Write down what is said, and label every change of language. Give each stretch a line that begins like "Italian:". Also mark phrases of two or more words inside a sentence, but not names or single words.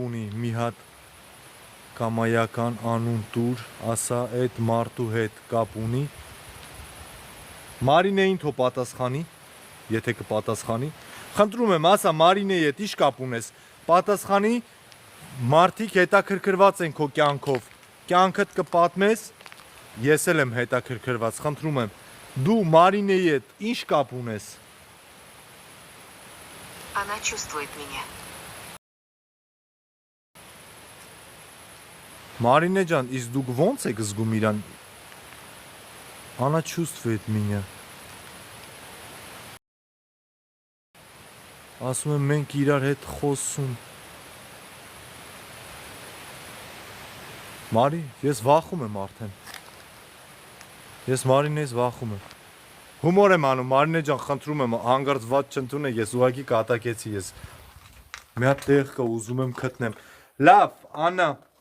Armenian: ունի մի հատ կամայական անուն տուր, ասա այդ մարդու հետ կապ ունի։ Մարինեին թո պատասխանի, եթե կպատասխանի։ Խնդրում եմ, ասա Մարինեի հետ ինչ կապ ունես։ Պատասխանի, մարդիկ հետաքրքրված են քո կյանքով։ Կյանքդ կպատմես, ես էլ եմ հետաքրքրված, խնդրում եմ։ Դու Մարինեի հետ ինչ կապ ունես։
Russian: Она чувствует меня.
Armenian: Մարինե ջան, իսկ դուք ո՞նց եք զգում իրան։
Russian: Она чувствует меня։
Armenian: Ասում եմ մենք իրար հետ խոսում։ Մարի, ես վախում եմ արդեն։ Ես Մարինեից վախում եմ։ Հումոր եմ անում, Մարինե ջան, խնդրում եմ, հանգարցված չընդունեք, ես ուղղակի կատակեցի, ես մի հատ տեղ կա ուզում եմ գտնեմ։ Լավ, Աննա։